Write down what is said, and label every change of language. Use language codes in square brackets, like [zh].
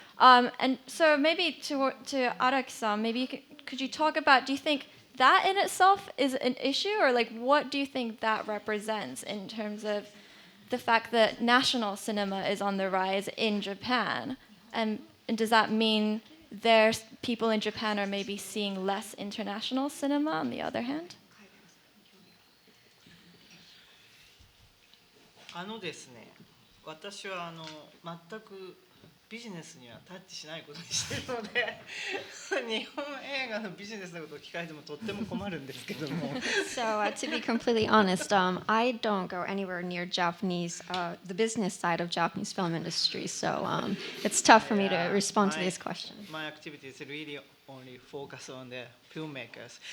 [en] And so maybe to Araki-san, maybe could you talk about, do you think that in itself is an issue, or like what do you think that represents in terms of the fact that national cinema is on the rise in Japan? And does that mean there's people in Japan are maybe seeing less international cinema on the other hand? [ja] ですね、私は全くビジネスにはタッチしないことにしているので、日本映画のビジネスのことを聞かれてもとっても困るんですけども。 [en] So to be completely honest, I don't go anywhere near Japanese, the business side of Japanese film industry. So it's tough for me to respond to this question. My activity is really only focus on the filmmakers.